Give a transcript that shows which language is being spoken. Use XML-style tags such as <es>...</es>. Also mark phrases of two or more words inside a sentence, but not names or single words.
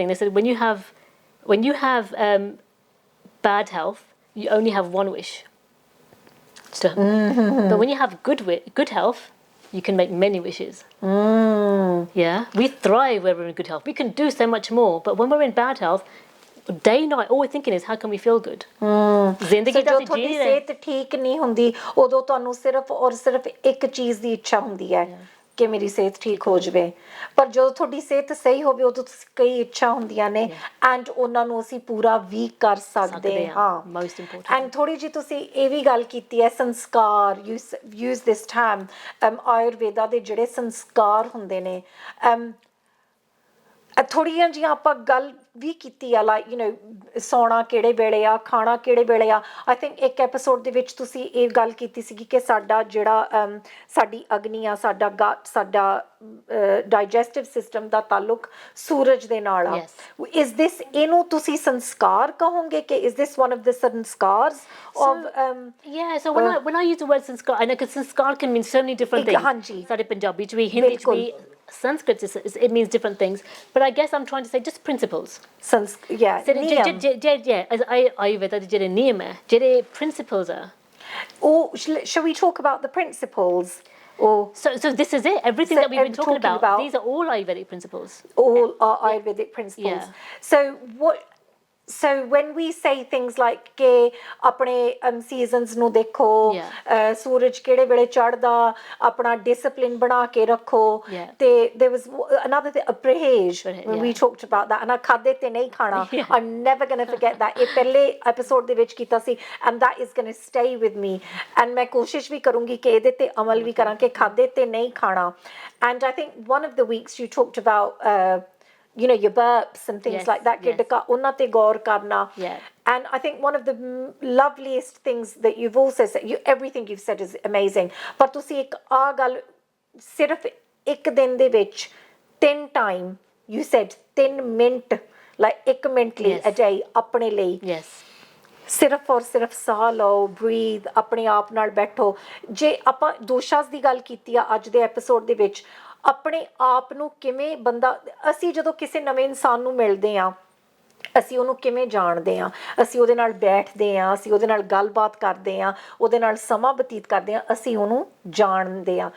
<en>They said when you have bad health, you only have one wish. But when you have good health, you can make many wishes. Yeah, we thrive when we're in good health. We can do so much more. But when we're in bad health, day night, all we're thinking is how can we feel good?</en> <pa>ਜ਼ਿੰਦਗੀ ਤਾਂ ਅਸੀਂ ਜੀ ਰਹੇ ਸਿਹਤ ਠੀਕ ਨਹੀਂ ਹੁੰਦੀ ਉਦੋਂ ਤੁਹਾਨੂੰ ਸਿਰਫ ਔਰ ਸਿਰਫ ਇੱਕ ਚੀਜ਼ ਦੀ ਇੱਛਾ ਹੁੰਦੀ ਹੈ ਕਿ ਮੇਰੀ ਸਿਹਤ ਠੀਕ ਹੋ ਜਾਵੇ ਪਰ ਜਦੋਂ ਤੁਹਾਡੀ ਸਿਹਤ ਸਹੀ ਹੋਵੇ ਉਦੋਂ ਤੁਸੀਂ ਕਈ ਇੱਛਾ ਹੁੰਦੀਆਂ ਨੇ ਐਂਡ ਉਹਨਾਂ ਨੂੰ ਅਸੀਂ ਪੂਰਾ ਵੀ ਕਰ ਸਕਦੇ ਹਾਂ</pa> <en>most important</en> <pa>ਐਂਡ ਥੋੜੀ ਜਿਹੀ ਤੁਸੀਂ ਇਹ ਵੀ ਗੱਲ ਕੀਤੀ ਹੈ ਸੰਸਕਾਰ</pa> <en>use this term Ayurveda</en> <pa>ਦੇ ਜਿਹੜੇ ਸੰਸਕਾਰ ਹੁੰਦੇ ਨੇ ਥੋੜ੍ਹੀਆਂ ਜਿਹੀਆਂ ਆਪਾਂ ਗੱਲ ਵੀ ਕੀਤੀ ਆ ਲਾਈਕ ਸੌਣਾ ਕਿਹੜੇ ਵੇਲੇ ਆ ਖਾਣਾ ਕਿਹੜੇ ਵੇਲੇ ਆ</pa> <en>I think</en> <pa>ਇੱਕ ਐਪੀਸੋਡ ਦੇ ਵਿੱਚ ਤੁਸੀਂ ਇਹ ਗੱਲ ਕੀਤੀ ਸੀਗੀ ਕਿ ਸਾਡਾ ਜਿਹੜਾ ਸਾਡੀ ਅਗਨੀ ਆ ਸਾਡਾ ਗਟ ਸਾਡਾ</pa> <en>digestive system</en> <pa>ਦਾ ਤਾਲੁਕ ਸੂਰਜ ਦੇ ਨਾਲ ਆ</pa> <en>is this</en> <pa>ਇਹਨੂੰ ਤੁਸੀਂ ਸੰਸਕਾਰ ਕਹੋਗੇ ਕਿ</pa> <en>is this one of the sanskars so when I use the word sanskar I know because sanskar can mean so many different things</en> <pa>ਹਾਂਜੀ ਸਾਡੇ ਪੰਜਾਬੀ ਚ ਵੀ ਹਿੰਦੀ ਚ ਵੀ</pa> <en>Sanskrit it means different things but I guess I'm trying to say just principles Ayurveda</en> <pa>ਦੇ ਜਿਹੜੇ ਨਿਯਮ ਹੈ ਜਿਹੜੇ</pa> <en>principles are shall we talk about the principles so this is it everything that we've been talking about these are all Ayurvedic principles all are Ayurvedic principles so what So when we say things like</en> <pa>ਕਿ ਆਪਣੇ</pa> <en>seasons</en> <pa>ਨੂੰ ਦੇਖੋ, ਸੂਰਜ ਕਿਹੜੇ ਵੇਲੇ ਚੜ੍ਹਦਾ, ਆਪਣਾ</pa> <en>discipline</en> <pa>ਬਣਾ ਕੇ ਰੱਖੋ, ਤੇ</pa> <en>there was another thing, ਪਰਹੇਜ਼, when we talked about that, and</en> <pa>ਖਾਦੇ ਤੇ ਨਹੀਂ ਖਾਣਾ,</pa> <en>I'm never going to forget that.</en> <pa>ਇਹ ਪਹਿਲੇ ਐਪੀਸੋਡ ਦੇ ਵਿੱਚ ਕੀਤਾ ਸੀ,</pa> <en>and that is going to stay with me, and</en> <pa>ਮੈਂ ਕੋਸ਼ਿਸ਼ ਵੀ ਕਰੂੰਗੀ ਕਿ ਇਹਦੇ ਤੇ ਅਮਲ ਵੀ ਕਰਾਂ ਕਿ ਖਾਦੇ ਤੇ ਨਹੀਂ ਖਾਣਾ.</pa> <en>And I think one of the weeks you talked about you know, your burps and things like that,</en> <pa>ਉਹਨਾਂ ਤੇ ਗੌਰ ਕਰਨਾ.</pa> <en>And I think one of the loveliest things that you've also said, everything you've said is amazing,</en> <pa>ਪਰ ਤੁਸੀਂ ਇੱਕ ਆ ਗੱਲ ਸਿਰਫ ਇੱਕ ਦਿਨ ਦੇ ਵਿੱਚ 3 time</pa> <en>you said</en> <pa>3 ਮਿੰਟ, like 1 ਮਿੰਟ ਲਈ</pa> <en>a day</en> <pa>ਆਪਣੇ ਲਈ, ਸਿਰਫ ਔਰ ਸਿਰਫ ਸਾਹ ਲਓ, ਬਰੀਥ, ਆਪਣੇ ਆਪ ਨਾਲ ਬੈਠੋ. ਜੇ ਆਪਾਂ ਦੋਸ਼ਾਂ ਦੀ ਗੱਲ ਕੀਤੀ ਆ ਅੱਜ ਦੇ ਐਪੀਸੋਡ ਦੇ ਵਿੱਚ, ਆਪਣੇ ਆਪ ਨੂੰ ਕਿਵੇਂ ਬੰਦਾ, ਅਸੀਂ ਜਦੋਂ ਕਿਸੇ ਨਵੇਂ ਇਨਸਾਨ ਨੂੰ ਮਿਲਦੇ ਹਾਂ, ਅਸੀਂ ਉਹਨੂੰ ਕਿਵੇਂ ਜਾਣਦੇ ਹਾਂ, ਅਸੀਂ ਉਹਦੇ ਨਾਲ ਬੈਠਦੇ ਹਾਂ, ਅਸੀਂ ਉਹਦੇ ਨਾਲ ਗੱਲਬਾਤ ਕਰਦੇ ਹਾਂ, ਉਹਦੇ ਨਾਲ ਸਮਾਂ ਬਤੀਤ ਕਰਦੇ ਹਾਂ, ਅਸੀਂ ਉਹਨੂੰ ਜਾਣਦੇ ਹਾਂ.</pa>